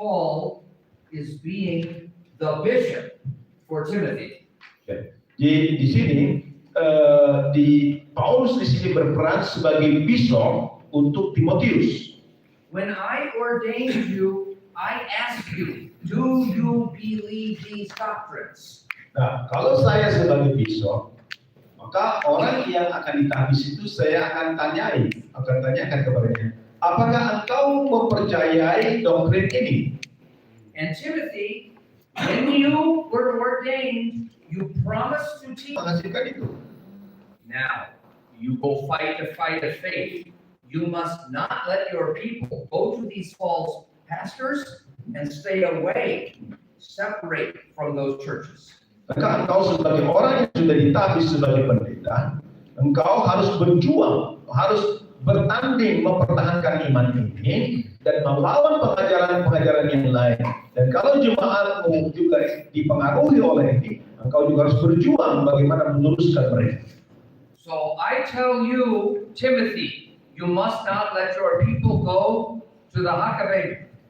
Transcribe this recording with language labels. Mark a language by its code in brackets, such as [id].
[en] Paul is being the bishop for Timothy. [id] Di sini di Paulus di sini berperan sebagai bishop untuk Timotius. [en] When I ordained you, I ask you, do you believe these doctrines? [id] Nah, kalau saya sebagai bishop, maka orang yang akan ditahbis itu saya akan tanyakan kepadanya, apakah engkau mempercayai doktrin ini? [en] And Timothy, when you were ordained, you promised to teach. [id] Menghasilkan itu. [en] Now, you go fight the fight of faith. You must not let your people go to these false pastors and stay away, separate from those churches. [id] Maka engkau sebagai orang yang sudah ditahbis sebagai pendeta, engkau harus berjuang, harus bertanding mempertahankan iman ini dan melawan pengajaran-pengajaran yang lain. Dan kalau jemaatmu juga dipengaruhi oleh ini, engkau juga harus berjuang bagaimana meluruskan mereka. [en] So I tell you, Timothy, you must not let your people go to the Hakabeh.